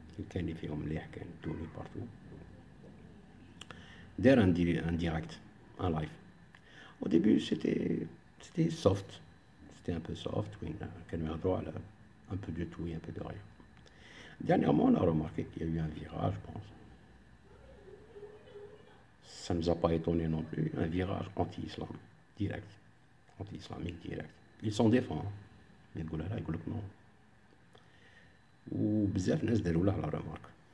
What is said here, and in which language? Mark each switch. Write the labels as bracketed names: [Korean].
[Arabic] كان اللي فيهم مليح كان توني بارتو دار [French] un direct, un live. Au début c'était soft, c'était un peu soft, oui, [Arabic] كان يهضروا على [French] un peu de tout et un peu de rien. Dernièrement on a remarqué qu'il y a eu un virage, je pense. Ça ne nous a pas étonné non plus, un virage anti-islam direct, anti-islamique direct. Ils s'en défendent, mais [Arabic] يقول لا يقول لك [French] non. [Arabic] وبزاف ناس داروا له لا رمارك.